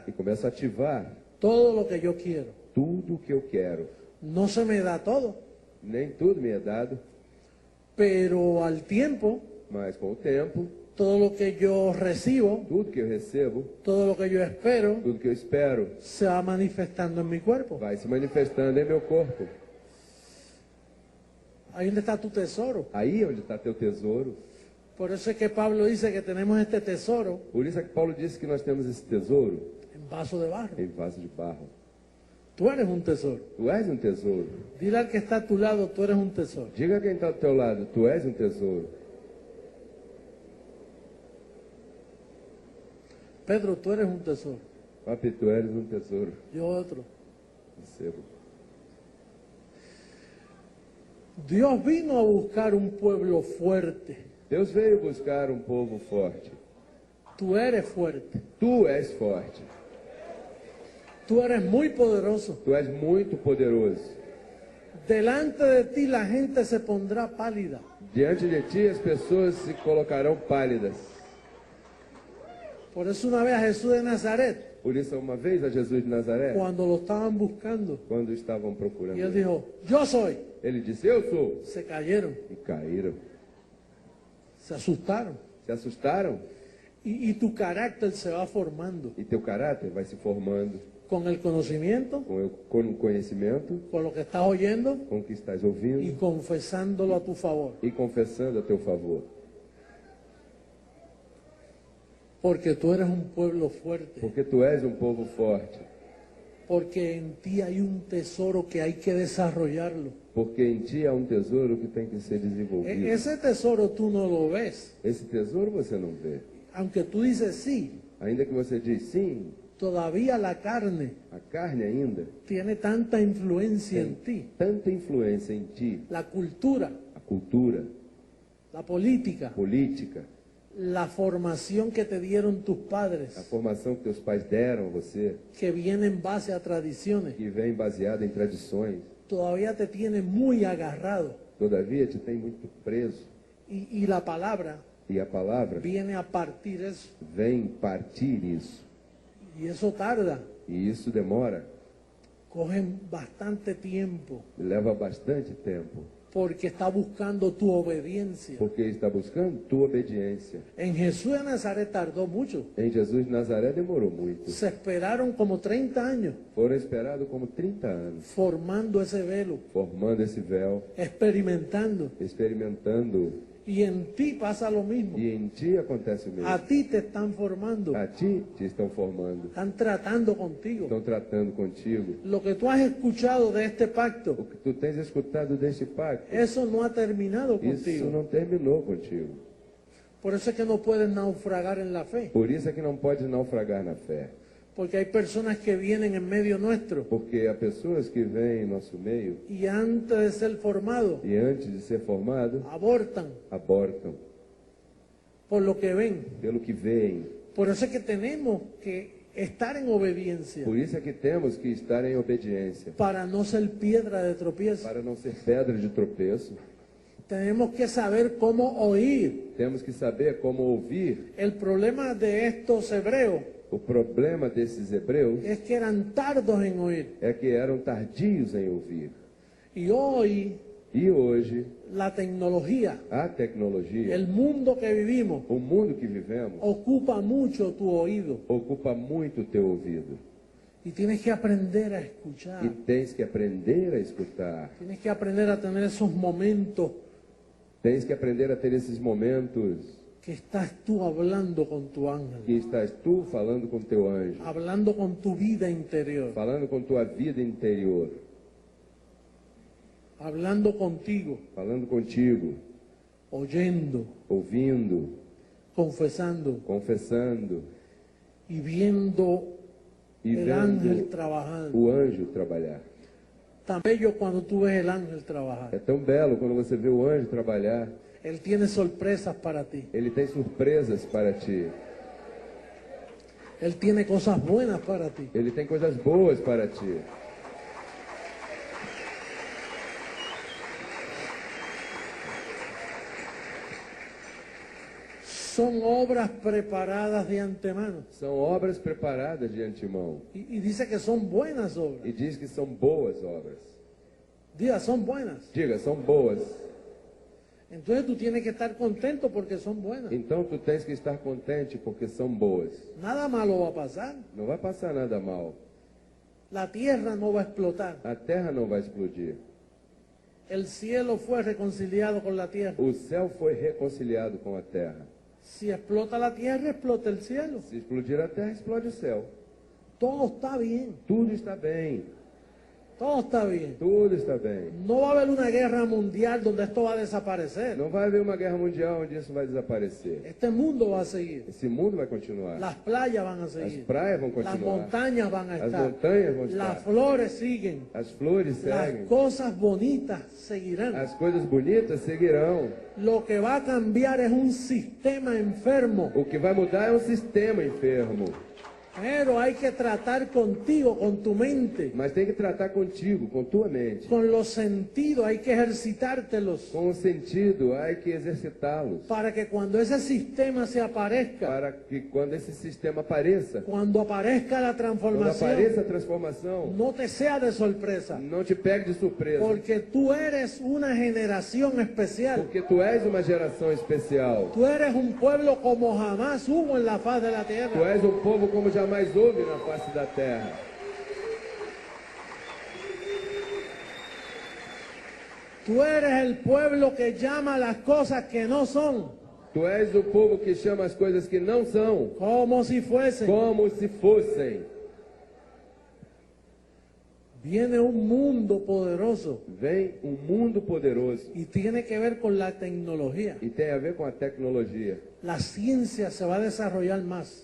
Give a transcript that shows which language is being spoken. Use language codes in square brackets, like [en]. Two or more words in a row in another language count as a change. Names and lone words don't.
[pt] e começo a ativar [es] todo lo que yo quiero. [pt] tudo o que eu quero. [es] No se me da todo, [pt] Nem tudo me é dado, [es] pero al tiempo, [pt] mas com o tempo, [es] todo lo que yo recibo, [pt] tudo que eu recebo, [es] todo lo que yo espero, [pt] tudo que eu espero, [es] se va manifestando en mi cuerpo. [pt] vai se manifestando em meu corpo. [es] Ahí donde está tu tesoro. [pt] Aí é onde está teu tesouro. [es] Por eso es que Pablo dice que tenemos este tesoro [pt] Por isso é que Paulo disse que nós temos esse tesouro [es] en vaso de barro. [pt] em vaso de barro. [es] Tú eres un tesoro. [pt] Tu és um tesouro. [es] Dile al que está a tu lado, tú eres un tesoro. [pt] Diga a quem está do teu lado, tu és um tesouro. [es] Pedro, tú eres un tesoro. [pt] Papi, tu eres um tesouro. [es] Yo otro. [pt] Recebo. [es] Dios vino a buscar un pueblo fuerte. [pt] Deus veio buscar um povo forte. [es] Tú eres fuerte. [pt] Tu és forte. [es] Tú eres muy poderoso. [pt] Tu és muito poderoso. [es] Delante de ti la gente se pondrá pálida. [pt] Diante de ti as pessoas se colocarão pálidas. [es] Por eso una vez a Jesús de Nazaret, [pt] Por isso, uma vez a Jesus de Nazaré, [es] cuando lo estaban buscando, [pt] quando estavam [es] y [pt] procurando, [es] él dijo, yo soy, [pt] ele disse, eu sou. [es] se cayeron, [pt] E caíram. [es] se asustaron. [pt] Se assustaram [es] Y tu carácter se va formando [pt] e teu caráter vai se formando [es] con el conocimiento, [pt] com o conhecimento, [es] con lo que estás oyendo [pt] com o que estás [es] y [pt] ouvindo [es] confesándolo a tu favor. [pt] e confessando a teu favor. [es] Porque tú eres un pueblo fuerte. [pt] Porque tu és um povo forte. [es] Porque en ti hay un tesoro que hay que desarrollarlo. [pt] Porque em ti há um tesouro que tem que ser desenvolvido. [es] Ese tesoro tú no lo ves. [pt] Esse tesouro você não vê. [es] Aunque tú dices sí, [pt] Ainda que você diz sim, [es] todavía la carne [pt] a carne ainda [es] tiene tanta influencia en [pt] tem [es] ti. [pt] tanta influência em ti. [es] La cultura, [pt] A cultura, [es] la política, [pt] política, [es] la formación que te dieron tus [pt] a [es] padres, [pt] formação que teus pais deram a você, [es] que viene en base a tradiciones, [pt] que vem baseada em tradições, [es] todavía te tiene muy agarrado. [pt] todavia te tem muito preso. [es] Y la palabra [pt] E a palavra [es] viene a partir eso. [pt] vem partir isso. [es] Y eso tarda, [pt] E isso demora, [es] coge bastante tiempo, [pt] leva bastante tempo. [es] porque está buscando tu obediencia. [pt] Porque está buscando tua obediência. [es] En Jesús de Nazaret tardó mucho. [pt] Em Jesus de Nazaré demorou muito. [es] Se esperaron como 30 años [pt] Foram esperados como 30 anos, [es] formando ese velo, [pt] formando esse véu, [es] experimentando. [pt] experimentando. [es] Y en ti pasa lo mismo. [pt] E em ti acontece o mesmo. [es] A ti te están formando, [pt] A ti te estão formando, [es] están tratando contigo. [pt] estão tratando contigo. [es] Lo que tú has escuchado de este [pt] O [es] pacto, [pt] que tu tens escutado deste pacto, [es] eso no ha terminado [pt] isso [es] contigo. [pt] não terminou contigo. [es] Por eso es que no puedes naufragar en la fe. [pt] Por isso é que não pode naufragar na fé. [es] Porque hay personas que vienen en medio nuestro [pt] Porque há pessoas que vêm em nosso meio [es] y antes de ser formados, [pt] e antes de ser formado, [es] abortan [pt] abortam [es] por lo que ven. [pt] pelo que veem. [es] Por eso es que tenemos que estar en obediencia [pt] Por isso é que temos que estar em obediência, [es] para no ser piedra de tropiezo. [pt] para não ser pedra de tropeço. [es] Tenemos que saber cómo oír. [pt] Temos que saber como ouvir. [es] El problema de estos hebreos [pt] O problema desses hebreus [es] es que eran tardos en oír. [pt] é que eram tardios em ouvir. [es] Y hoy [pt] E hoje, [es] la tecnología, [pt] a tecnologia, [es] el mundo que vivimos, [pt] o mundo que vivemos, [es] ocupa mucho tu oído. [pt] ocupa muito o teu ouvido. [es] Y tienes que aprender a [pt] E [es] escuchar. [pt] tens que aprender a escutar. [es] Tienes que aprender a tener esos momentos [pt] Tens que aprender a ter esses momentos [es] que estás tú hablando con tu ángel, [pt] que estás tu falando com teu anjo, [es] hablando con tu vida interior, [pt] falando com tua vida interior, [es] hablando contigo, [pt] falando contigo, [es] oyendo, [pt] ouvindo, [es] confesando [pt] confessando [es] y viendo [pt] e [es] el ángel [pt] vendo [es] trabajando. [pt] o anjo trabalhar. [es] Tan bello cuando tú ves el ángel trabajar. [pt] É tão belo quando você vê o anjo trabalhar. [es] Él tiene sorpresas para ti. [pt] Ele tem surpresas para ti. [es] Él tiene cosas buenas para ti. [pt] Ele tem coisas boas para ti. [es] Son obras preparadas de antemano. [pt] São obras preparadas de antemão. [es] Y dice que son buenas obras. [pt] E diz que são boas obras. [es] Diga, son buenas. [pt] Diga, são boas. [es] Entonces tú tienes que estar contento porque son buenas. [pt] Então tu tens que estar contente porque são boas. [es] Nada malo va a pasar. [pt] Não vai passar nada mal. [es] La tierra no va a explotar. [pt] A terra não vai explodir. [es] El cielo fue reconciliado con la tierra. [pt] O céu foi reconciliado com a terra. [es] Si explota la tierra, explota el cielo. [pt] Se explodir a terra, explode o céu. [es] Todo está bien. [pt] Tudo está bem. [es] Todo está bien. [pt] Tudo está bem. [es] No va a haber una guerra mundial donde esto va a desaparecer. [pt] Não vai haver uma guerra mundial onde isso vai desaparecer. [es] Este mundo va a seguir. [pt] Esse mundo vai continuar. [es] Las playas van a [pt] As [es] seguir. [pt] praias vão [es] Las [pt] continuar. [es] montañas van a [pt] As [es] estar. [pt] montanhas vão [es] Las [pt] estar. [es] flores siguen. [pt] As flores [es] Las [pt] seguem. [es] cosas bonitas seguirán. [pt] As coisas bonitas seguirão. [es] Lo que va a cambiar es un sistema enfermo. [pt] O que vai mudar é um sistema enfermo. [es] Pero hay que tratar contigo, con tu mente, [pt] Mas tem que tratar contigo, com tua mente. [es] con los sentidos, hay que ejercitártelos [pt] Com o sentido, há que exercitá-los. [es] para que cuando ese sistema se aparezca, [pt] Para que quando esse sistema apareça, [es] cuando aparezca la [pt] quando [es] transformación, [pt] apareça a transformação, [es] no te sea de sorpresa, [pt] não te pegue de surpresa. [es] porque tú eres una generación especial. [pt] Porque tu és uma geração especial. [es] Tú eres un pueblo como jamás hubo en la faz de la [pt] Tu [es] tierra. [pt] és um povo como jamais houve na face da terra. [es] Tú eres el pueblo que llama las cosas que no son [pt] Tu és o povo que chama as coisas que não são [es] como si fuesen. [pt] como se fossem. [es] Viene un mundo poderoso [pt] Vem um mundo poderoso [es] y tiene que ver con la tecnología. [pt] e tem a ver com a tecnologia. [es] La ciencia se va a desarrollar más.